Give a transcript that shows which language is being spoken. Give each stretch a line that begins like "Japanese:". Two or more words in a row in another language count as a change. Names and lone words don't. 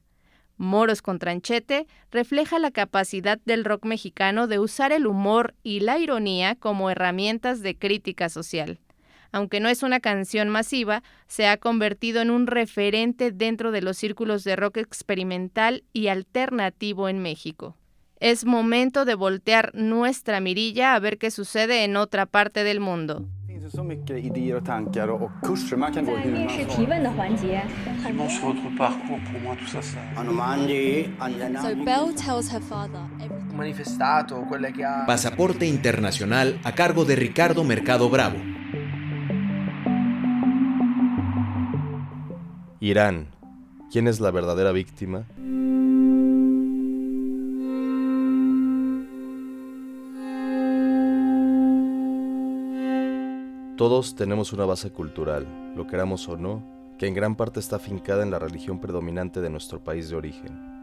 Spanish: Moros con Tranchete refleja la capacidad del rock mexicano de usar el humor y la ironía como herramientas de crítica social. Aunque no es una canción masiva, se ha convertido en un referente dentro de los círculos de rock experimental y alternativo en México. Es momento de voltear nuestra mirilla a ver qué sucede en otra parte del mundo.
Swedish: Så mycket idéer och tankar och kurser man kan gå hur man
English: So Belle tells her father everything.
Italian: Manifestato, quelle che ha...
Spanish: Pasaporte Internacional a cargo de Ricardo Mercado Bravo. Irán. ¿Quién es la verdadera víctima? Todos tenemos una base cultural, lo queramos o no, que en gran parte está afincada en la religión predominante de nuestro país de origen.